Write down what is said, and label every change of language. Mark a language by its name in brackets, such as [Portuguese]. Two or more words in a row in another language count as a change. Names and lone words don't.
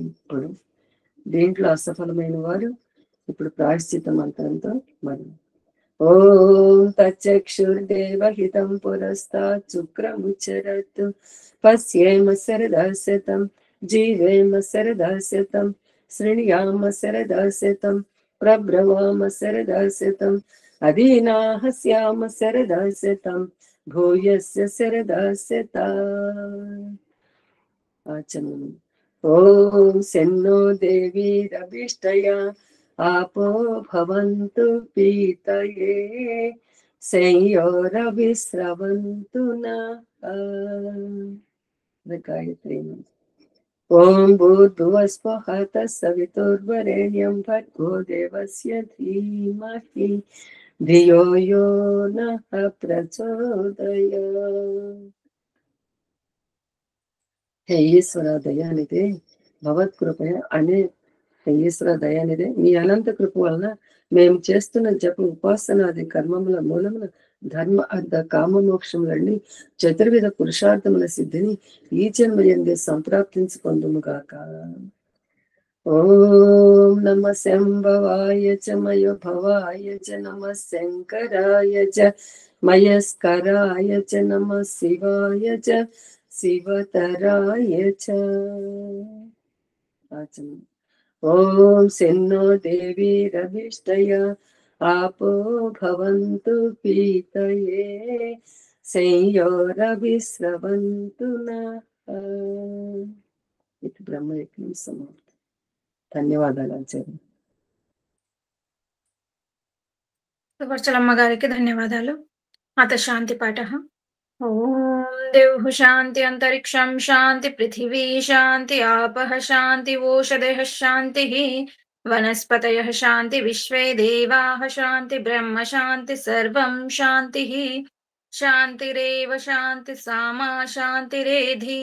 [Telugu] ఇప్పుడు దీంట్లో అసఫలమైన వారు ఇప్పుడు ప్రాయశ్చిత మంత్రంతో మరి [Sanskrit] ఓం తచ్చక్షుర్దేవహితం పురస్తాత్ శుక్రముచ్చరత్ పశ్యేమ శరదశతం జీవేమ శరదశతం శృణ్యామ శరదశతం ప్రబ్రవామ శరదశతం అదీనాహస్యామ శరదశతం భూయస్య శరదశతా. ఆచమనం. ఓం శన్నో దేవీరభిష్టయా आपो भवन्तु पीतये संयोरविस्रवन्तु नः. गायत्री. ओम भूर्भुवस्वः तत्सवितुर्वरेण्यं भर्गो देवस्य धीमहि धियो यो नः प्रचोदयात्. हे ఈశ్వర దయానిదే భగవత్కృపయ [Telugu] అనే ఈశ్వర దయానిదే మీ అనంత కృప వలన మేము చేస్తున్న జప ఉపాసనాది కర్మముల మూలమున ధర్మ అర్థ కామ మోక్షములన్నీ చతుర్విధ పురుషార్థముల సిద్ధిని ఈ జన్మ యందే సంప్రాప్తించుకొందుముగాక. [Sanskrit] ఓం నమ శంభవాయ చ మయో భవాయ చ నమ శంకరాయ చ మయస్కరాయ చ నమ శివాయ చ శివతరాయ చ. ఓం శన్నో దేవి రవిష్టయ आपो भवन्तु पीतये संयोरविस्रवन्तु नः. इति ब्रह्मयज्ञं समाप्तं. [Telugu] ధన్యవాదాలు ఆచార్య. సువర్చలమ్మ గారికి ధన్యవాదాలు. [Sanskrit] అత శాంతి పాఠ. ఓం దేవ్ శాంతి అంతరిక్షం శాంతి పృథివీ శాంతి ఆపః శాంతి ఓషధయః శాంతి వనస్పతయః శాంతి విశ్వే దేవాః శాంతి బ్రహ్మ శాంతి సర్వం శాంతి శాంతిరేవ శాంతి సామా శాంతిరేధి.